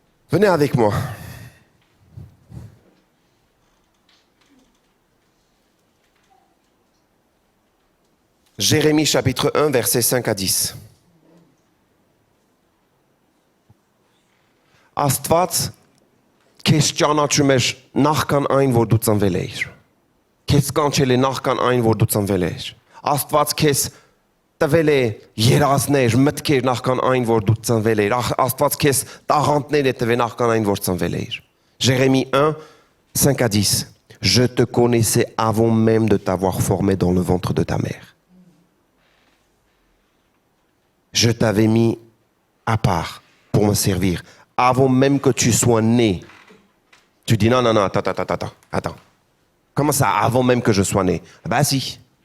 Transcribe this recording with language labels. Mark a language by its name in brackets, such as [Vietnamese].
[French] Venez avec moi. Jérémie chapitre 1, versets 5 à 10. [Armenian] Astված քեզ ճանաչում էր նախքան այն, որ դու ծնվել էիր։ Քեզ կանչել է նախքան այն, որ դու ծնվել էիր։ Աստված քեզ տվել է երազներ, մտքեր նախքան այն, որ դու ծնվել էիր։ Աստված քեզ տաղանդներ է տվել նախքան այն, որ ծնվել էիր։ [French] Jérémie 1, 5 à 10. Je te connaissais avant même de t'avoir formé dans le ventre de ta mère. Je t'avais mis à part pour me servir, avant même que tu sois né. Tu dis non, attends. Comment ça, avant même que je sois né? Ben si.